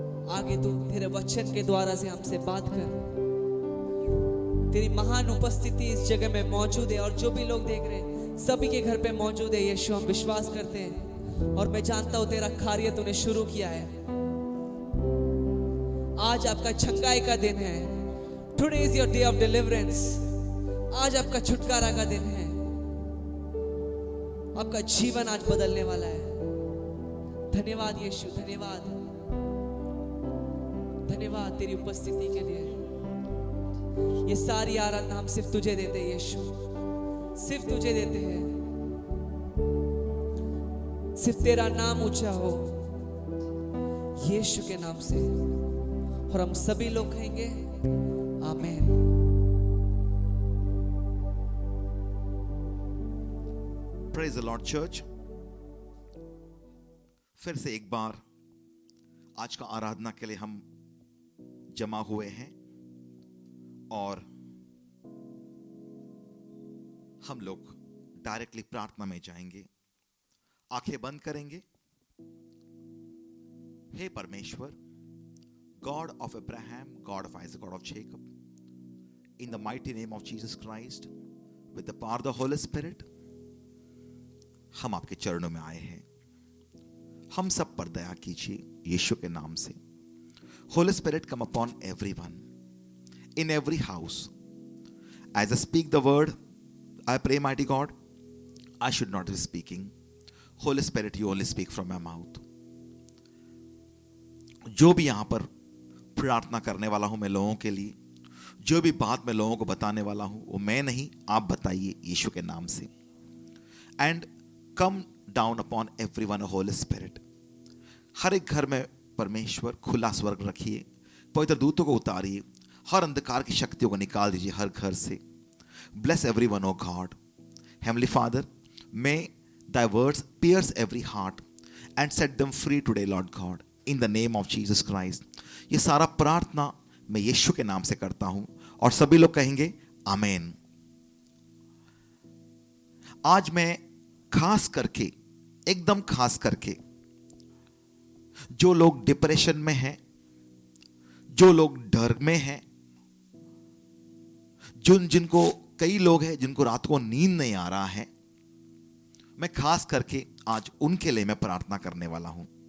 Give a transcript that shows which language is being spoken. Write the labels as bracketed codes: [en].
[hi] आगे तू तेरे वचन के द्वारा से हमसे बात कर। तेरी महान उपस्थिति इस जगह में मौजूद है, और जो भी लोग देख रहे हैं सभी के घर पे मौजूद है। यीशु, हम विश्वास करते हैं और मैं जानता हूं तेरा कार्य तूने शुरू किया है। आज आपका चंगाई का दिन है। [en] Today is your day of deliverance. [hi] आज आपका छुटकारा का दिन है। आपका जीवन आज बदलने वाला है। धन्यवाद यीशु, धन्यवाद, धन्यवाद तेरी उपस्थिति के लिए। ये सारी आराधना हम सिर्फ तुझे देते हैं यीशु, सिर्फ तुझे देते हैं। सिर्फ तेरा नाम ऊंचा हो यीशु के नाम से, और हम सभी लोग कहेंगे आमीन। [en] Praise the Lord church. [hi] फिर से एक बार आज का आराधना के लिए हम जमा हुए हैं, और हम लोग डायरेक्टली प्रार्थना में जाएंगे। आंखें बंद करेंगे। हे परमेश्वर, [en] God of Abraham, God of Isaac, God of Jacob, in the mighty name of Jesus Christ, with the power of the Holy Spirit, [hi] हम आपके चरणों में आए हैं। हम सब पर दया कीजिए यीशु के नाम से। [en] Holy spirit come upon everyone in every house. As I speak the word, I pray, mighty God, I should not be speaking. Holy Spirit, you only speak from my mouth. [hi] जो भी यहां पर प्रार्थना करने वाला हूं मैं लोगों के लिए, जो भी बात मैं लोगों को बताने वाला हूं वो मैं नहीं, आप बताइए यीशु के नाम से। [en] And come down upon everyone, Holy Spirit. [hi] हर एक घर में परमेश्वर खुला स्वर्ग रखिए, पवित्र दूतों को उतारिए, हर अंधकार की शक्तियों को निकाल दीजिए हर घर से। [en] Bless everyone, O God. Heavenly Father, may thy words pierce every heart and set them free today, Lord God, in the name of Jesus Christ. [hi] ये सारा प्रार्थना मैं यीशु के नाम से करता हूं और सभी लोग कहेंगे आमीन। आज मैं खास करके, एकदम खास करके, जो लोग डिप्रेशन में हैं, जो लोग डर में हैं, जिनको कई लोग हैं जिनको रात को नींद नहीं आ रहा है, मैं खास करके आज उनके लिए मैं प्रार्थना करने वाला हूं।